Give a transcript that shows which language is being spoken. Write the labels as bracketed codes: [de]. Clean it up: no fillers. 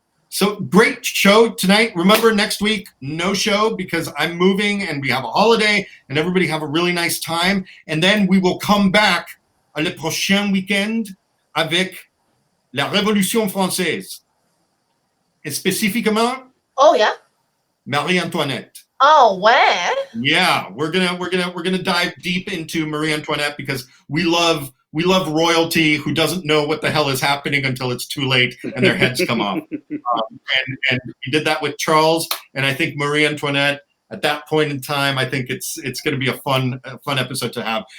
[en] So great show tonight. Remember, next week, no show because I'm moving and we have a holiday, and everybody have a really nice time. And then we will come back [fr] le prochain weekend avec la Révolution française. Et spécifiquement, Marie-Antoinette. [en] Oh, wow. Yeah, we're gonna dive deep into Marie Antoinette because we love royalty who doesn't know what the hell is happening until it's too late and their heads come off. And we did that with Charles, and I think Marie Antoinette at that point in time, I think it's going to be a fun episode to have.